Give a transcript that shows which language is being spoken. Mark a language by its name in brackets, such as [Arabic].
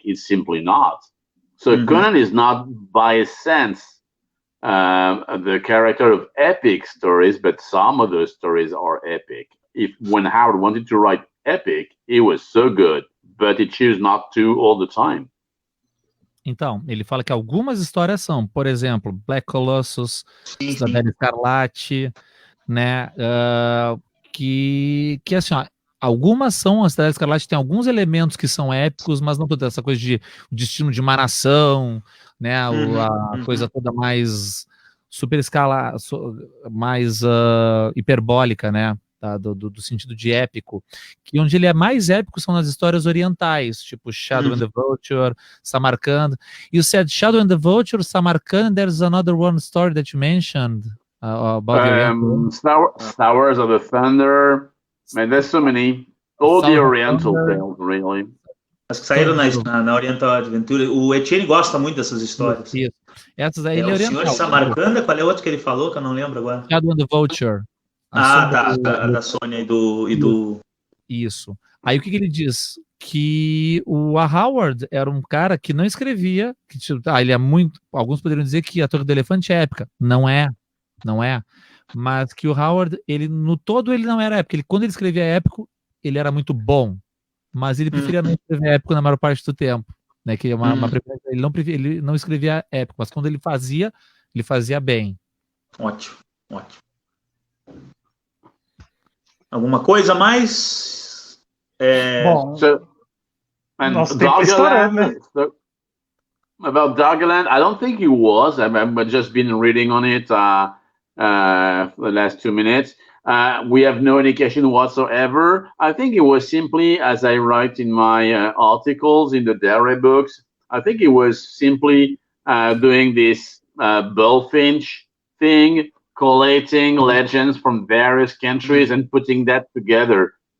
[English] It's simply not. So Conan is not, by sense, the character of epic stories, but some of those stories are epic. When Howard wanted to write epic, it was so good, but he chose not to all the time. [Portuguese] Então, ele fala que algumas histórias são, por exemplo, Black Colossus, Cidadela Escarlate, né? Que assim, ó, algumas são, a Cidadela Escarlate tem alguns elementos que são épicos, mas não toda essa coisa de o destino de uma nação, né? A coisa toda mais super escala, mais hiperbólica, né? Do sentido de épico, que onde ele é mais épico são nas histórias orientais, tipo Shadow and the Vulture, Samarkand. [English] You said Shadow and the Vulture, Samarkand, there's another one story that you mentioned about the Sowers of the Thunder. Man, there's so many. All the Oriental tales, really. [Portuguese] As que saíram na Oriental Adventure. O Etienne gosta muito dessas histórias. Isso. Essas aí ele o Senhor de Samarcanda, qual é o outro que ele falou, que eu não lembro agora? [English] Shadow and the Vulture. [Portuguese] Da Sônia e do... Isso. Aí o que ele diz? Que o Howard era um cara que não escrevia, que ele é muito... Alguns poderiam dizer que a Torre do Elefante é épica. Não é. Mas que o Howard, no todo ele não era épico. Quando ele escrevia épico, ele era muito bom. Mas ele preferia não escrever épico na maior parte do tempo. Né? Que ele não escrevia épico, mas quando ele fazia bem. Ótimo. Alguma coisa a mais? Bom, nosso tempo estourando, né? [English] About Doggerland, I don't think he was. I've just been reading on it for the last 2 minutes. We have no indication whatsoever. I think it was simply, as I write in my articles in the Dare books, I think it was simply doing this bullfinch thing, collating legends from various countries and putting that together.